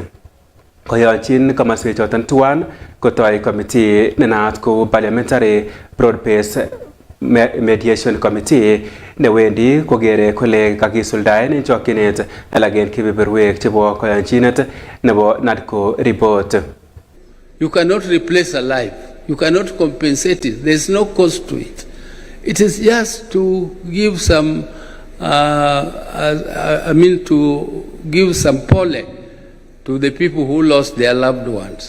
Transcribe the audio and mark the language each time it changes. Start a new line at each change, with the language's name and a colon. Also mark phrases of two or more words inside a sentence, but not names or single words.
Kalenjin: Koyochin komaswek choton tuwan kotoi committee nenaat kou Parliamentary Broad-Based Mediation Committee newendi kokere kole kakisuldaen en chokyinet alak en kebeberwek chebo koyonchinet nebo NADCO report.
English: You cannot replace a life. You cannot compensate it. There's no cost to it. It is just to give some, to give some pole to the people who lost their loved ones.